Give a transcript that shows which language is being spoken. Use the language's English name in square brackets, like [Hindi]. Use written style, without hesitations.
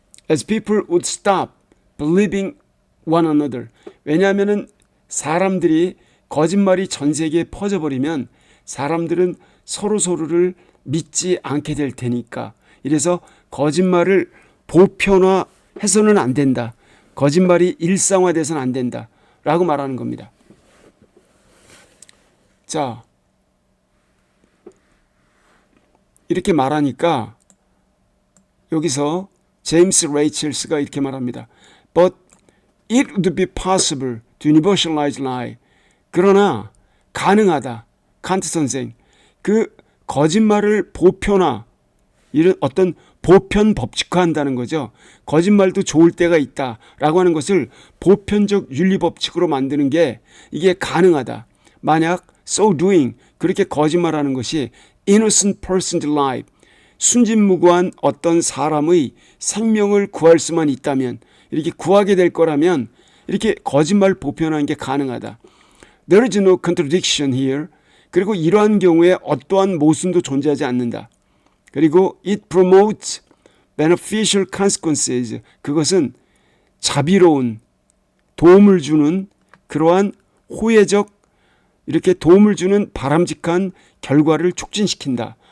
[English] As people would stop believing one another. [Korean] 왜냐하면은 사람들이 거짓말이 전 세계에 퍼져버리면 사람들은 서로를 믿지 않게 될 테니까. 이래서 거짓말을 보편화해서는 안 된다. 거짓말이 일상화돼서는 안 된다. 라고 말하는 겁니다. 자, 이렇게 말하니까 여기서 제임스 레이첼스가 이렇게 말합니다. [English] But it would be possible to universalize lie. [Korean] 그러나 가능하다. 칸트 선생. 그 거짓말을 보편화, 이런 어떤 보편 법칙화한다는 거죠. 거짓말도 좋을 때가 있다라고 하는 것을 보편적 윤리 법칙으로 만드는 게 이게 가능하다. 만약 [English] so doing [Korean] 그렇게 거짓말하는 것이 [English] innocent person's life [Korean] 순진무구한 어떤 사람의 생명을 구할 수만 있다면 이렇게 구하게 될 거라면 이렇게 거짓말 보편화하는 게 가능하다. [English] There is no contradiction here. [Korean] 그리고 이러한 경우에 어떠한 모순도 존재하지 않는다. 그리고 [English] it promotes beneficial consequences. [Korean] 그것은 자비로운 도움을 주는 그러한 호혜적 이렇게 도움을 주는 바람직한 결과를 촉진시킨다.